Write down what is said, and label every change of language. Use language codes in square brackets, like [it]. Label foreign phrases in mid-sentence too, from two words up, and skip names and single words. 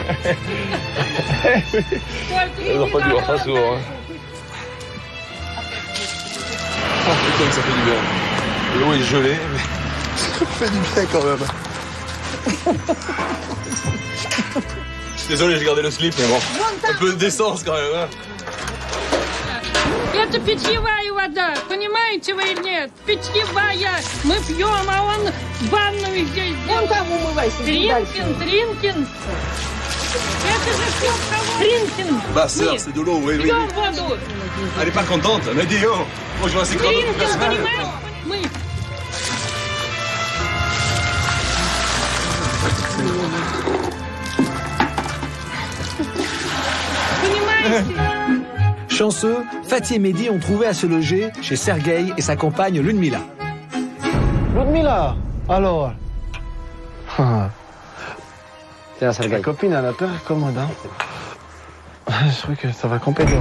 [fr] Ils n'ont pas dû voir ça souvent, hein. Oh putain, ça fait du bien. L'eau est gelée, mais ça fait du bien quand même. Je suis désolé, j'ai gardé le slip, mais bon, un peu d'essence quand même. Hein. [ru] Это питьевая вода, понимаете вы или нет? Питьевая. Мы пьем, а он в ванную здесь. Вон там умывайся. Тринкин. Это же все Тринкин. [fr] Bah sœur, c'est de l'eau, oui. [ru] Пьем воду. [fr] Elle est pas contente, elle m'a dit oh. Moi je vais assez grave. [ru] Тринкин, понимаешь? Мы. Понимаете? [fr] Chanceux, Fatih et Mehdi ont trouvé à se loger chez Sergueï et sa compagne Ludmila. Ludmila, alors Ta copine, elle a peur commode, hein. Je crois que ça va camper dehors.